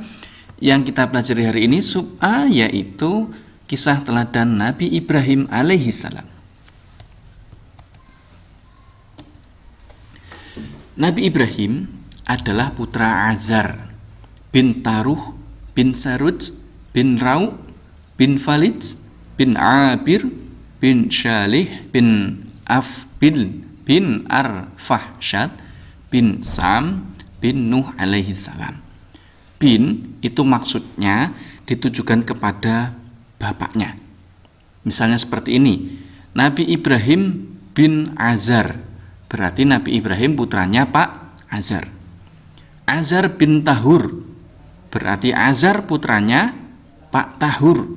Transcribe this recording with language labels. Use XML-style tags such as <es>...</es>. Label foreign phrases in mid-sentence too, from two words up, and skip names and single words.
<id>Yang kita pelajari hari ini yaitu kisah teladan Nabi Ibrahim alaihissalam. Nabi Ibrahim adalah putra Azar bin Taruh bin Saruj bin Rau bin Falij bin Abir bin Shalih bin Afbil bin Arfahsyad bin Sam bin Nuh alaihissalam. Bin itu maksudnya ditujukan kepada bapaknya. Misalnya seperti ini, Nabi Ibrahim bin Azar, berarti Nabi Ibrahim putranya Pak Azar. Azar bin Tahur, berarti Azar putranya Pak Tahur.</id>